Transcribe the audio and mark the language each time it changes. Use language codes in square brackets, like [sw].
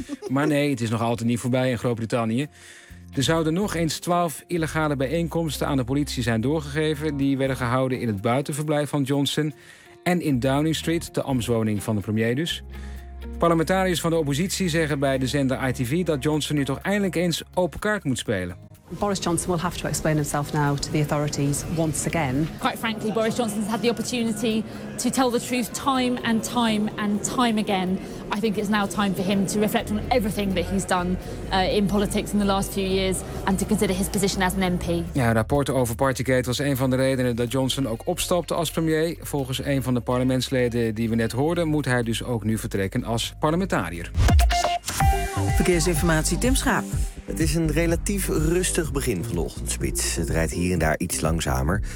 [nl] Maar nee, het is nog altijd niet voorbij in Groot-Brittannië. Er zouden nog eens 12 illegale bijeenkomsten aan de politie zijn doorgegeven. Die werden gehouden in het buitenverblijf van Johnson. En in Downing Street, de ambtswoning van de premier dus. Parlementariërs van de oppositie zeggen bij de zender ITV dat Johnson nu toch eindelijk eens open kaart moet spelen. [en] Boris Johnson will have to explain himself now to the authorities once again. Quite frankly, Boris Johnson has had the opportunity to tell the truth time and time and time again. I think it's now time for him to reflect on everything that he's done in politics in the last few years and to consider his position as an MP. [nl] Ja, rapporten over Partygate was een van de redenen dat Johnson ook opstapte als premier. Volgens een van de parlementsleden die we net hoorden, moet hij dus ook nu vertrekken als parlementariër. Verkeersinformatie, Tim Schaap. Het is een relatief rustig begin van de ochtendspits. Het rijdt hier en daar iets langzamer.